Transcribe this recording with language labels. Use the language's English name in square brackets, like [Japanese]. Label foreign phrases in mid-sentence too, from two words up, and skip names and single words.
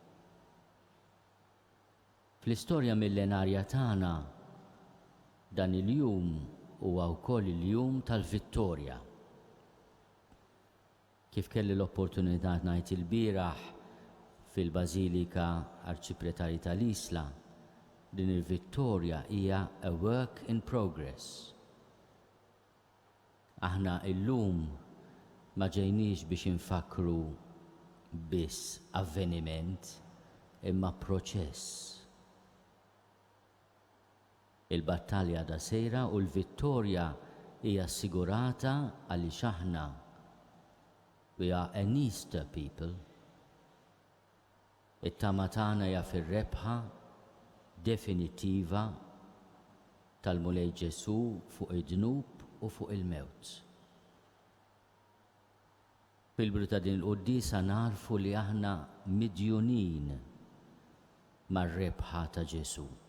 [Maltese] Fl-istorja millenarja tagħna dan il-jum huwa wkoll il-jum tal-Vittorja. Kif kelli l-opportunità ngħid il-bieraħ fil-Bażilika Arċipretarji tal-Isla, din il-Vittorja hija [English] a work in progress. [Maltese] Aħna illum ma ġejniex biex infakru biss avveniment imma proċess. Il-battalja da sejra u l-vittorja hija assigurata għaliex aħna [English] we are an Easter people. [Maltese] It-tama tagħna hija fir-rebħa definittiva tal-Mulej Ġesu fuq id-dnub u fuq il-mewt. Fil-bru ta' din il-Quddiesa narfu li aħna midjunin mar-rebħa ta' Ġesu.